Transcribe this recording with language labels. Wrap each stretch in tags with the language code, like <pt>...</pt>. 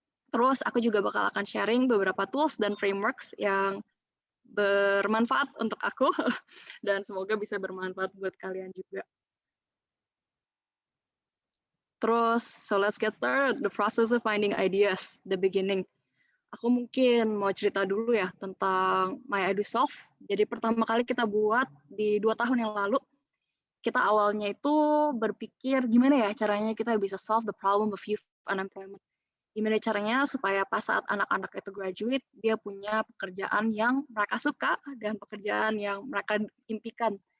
<id>Terus aku juga bakal akan sharing beberapa tools dan frameworks yang bermanfaat untuk aku dan semoga bisa bermanfaat buat kalian juga.</id> <en>Terus, so let's get started. The process of finding ideas, the beginning.</en> <id>Aku mungkin mau cerita dulu ya tentang MyEduSolve. Jadi pertama kali kita buat di 2 tahun yang lalu. Kita awalnya itu berpikir gimana ya caranya kita bisa</id> <en>solve the problem of youth unemployment.</en> <id>Gimana caranya supaya pas saat anak-anak itu graduate, dia punya pekerjaan yang mereka suka dan pekerjaan yang mereka impikan.</id>